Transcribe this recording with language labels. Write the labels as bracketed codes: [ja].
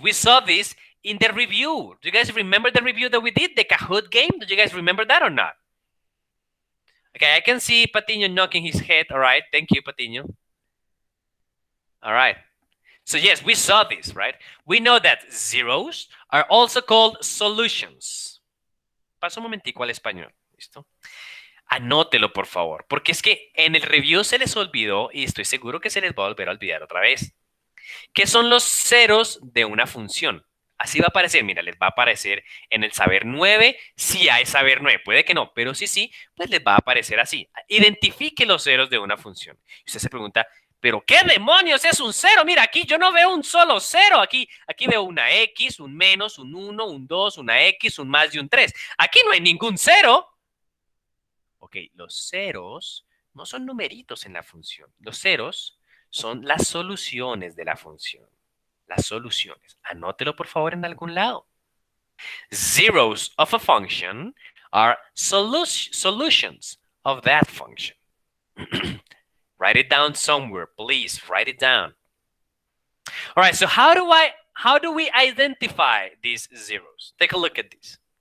[en] We saw this in the review. Do you guys remember the review that we did, the Kahoot game? Did you guys remember that or not? Okay, I can see Patiño knocking his head. All right, thank you, Patiño. All right. So yes, we saw this, right? We know that zeros are also called solutions. [es] Paso un momentico al español. ¿Listo? Anótelo, por favor, porque es que en el review se les olvidó y estoy seguro que se les va a volver a olvidar otra vez. ¿Qué son los ceros de una función? Así va a aparecer, mira, les va a aparecer en el saber 9, si hay saber 9, puede que no, pero sí, pues les va a aparecer así. Identifique los ceros de una función. Y usted se pregunta, ¿pero qué demonios es un cero? Mira, aquí yo no veo un solo cero. Aquí veo una X, un menos, un 1, un 2, una X, un más y un 3. Aquí no hay ningún cero. Ok, los ceros no son numeritos en la función. Los ceros son las soluciones de la función. Las soluciones. Anótelo, por favor, en algún lado. [en] Zeros of a function are solutions of that function. Write it down somewhere, please. Write it down. All right, so how do we identify these zeros? Take a look at this.